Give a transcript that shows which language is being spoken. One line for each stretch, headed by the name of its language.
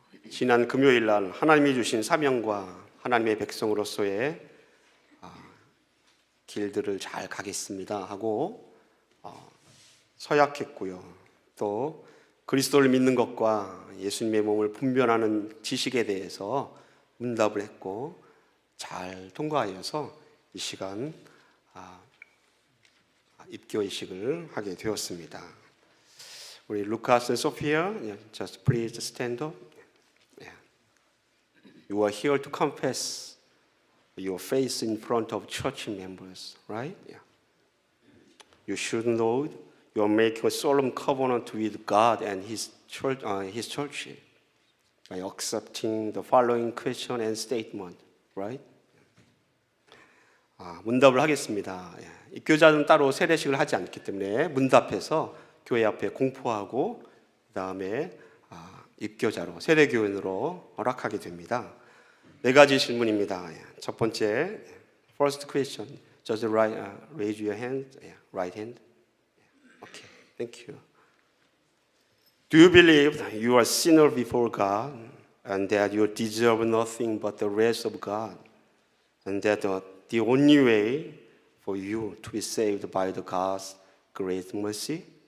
Korean: 지난 금요일 날 하나님이 주신 사명과 하나님의 백성으로서의 길들을 잘 가겠습니다 하고 서약했고요. 또 그리스도를 믿는 것과 예수님의 몸을 분별하는 지식에 대해서 문답을 했고 잘 통과하여서 이 시간 입교의식을 하게 되었습니다. 우리
English: 루카스 and 소피아, just please stand up. You are here to confess your faith in front of church members, right? Yeah. You should know you are making a solemn covenant with God and His church by accepting the following question and statement, right?
Korean: 문답을 하겠습니다. 입교자는 따로 세례식을 하지 않기 때문에 문답해서 교회 앞에 공포하고 그 다음에 입교자로 세례교인으로 허락하게 됩니다. 4가지 질문입니다. 첫 번째,
English: first question, just raise your hand, right hand. Okay, thank you. Do you believe that you are a sinner before God and that you deserve nothing but the wrath of God and that the only way for you to be saved by the God's great mercy?